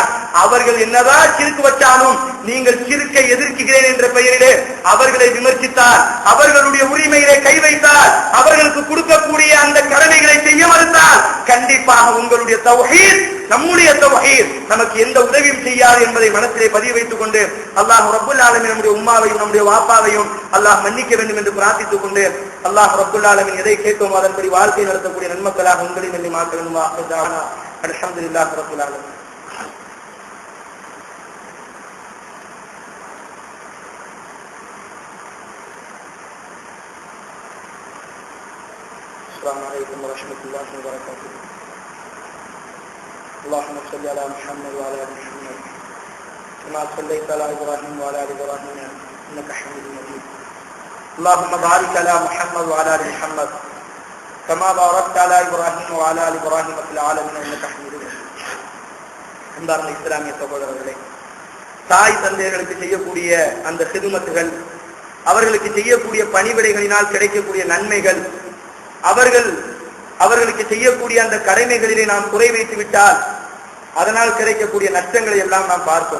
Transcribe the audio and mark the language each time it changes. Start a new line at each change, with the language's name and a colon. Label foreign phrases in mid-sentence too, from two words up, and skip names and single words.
Tamil: அவர்கள் என்னதான் சிறுக்கு வச்சாலும் நீங்கள் சிறுக்கை எதிர்க்கிறேன் என்ற பெயரிலே அவர்களை விமர்சித்தால், அவர்களுடைய உரிமையிலே கை வைத்தால், அவர்களுக்கு கொடுக்கக்கூடிய அந்த கடமைகளை செய்ய மறுத்தால் கண்டிப்பாக உங்களுடைய தௌஹீத், நம்முடைய தௌஹீத் நமக்கு எந்த உதவியும் செய்யாது என்பதை மனசிலே பதிய வைத்துக் கொண்டு
Arabic: الله رب العالمين
Tamil: நம்முடைய உம்மாவையும் நம்முடைய வாப்பாவையும் அல்லாஹ் மன்னிக்க வேண்டும் என்று பிரார்த்தித்துக் கொண்டு
Arabic: الله رب العالمين
Tamil: எதை கேட்கும் அதன்படி வாழ்க்கை நடத்தக்கூடிய நன்மக்களாக உங்களை நன்றி மாற்ற வேண்டும்.
Arabic: الحمد لله رب العالمين. السلام عليكم ورحمة الله وبركاته. اللهم صل على محمد وعلى آل محمد كما صليت على إبراهيم وعلى آل إبراهيم إنك حميد مجيد. اللهم بارك على محمد وعلى آل محمد كما باركت على إبراهيم وعلى آل إبراهيم في العالمين إنك حميد مجيد.
Tamil: அன்பார்ந்த இஸ்லாமிய சகோதரர்களே, தாய் தந்தையர்களுக்கு செய்யக்கூடிய அந்த ஹிதுமத்துகள், அவர்களுக்கு செய்யக்கூடிய பணிவிடைகளினால் கிடைக்கக்கூடிய நன்மைகள், அவர்களுக்கு செய்யக்கூடிய அந்த கடமைகளிலே நாம் குறை வைத்து விட்டால் அதனால் கிடைக்கக்கூடிய நஷ்டங்களை எல்லாம் நாம் பார்த்தோம்.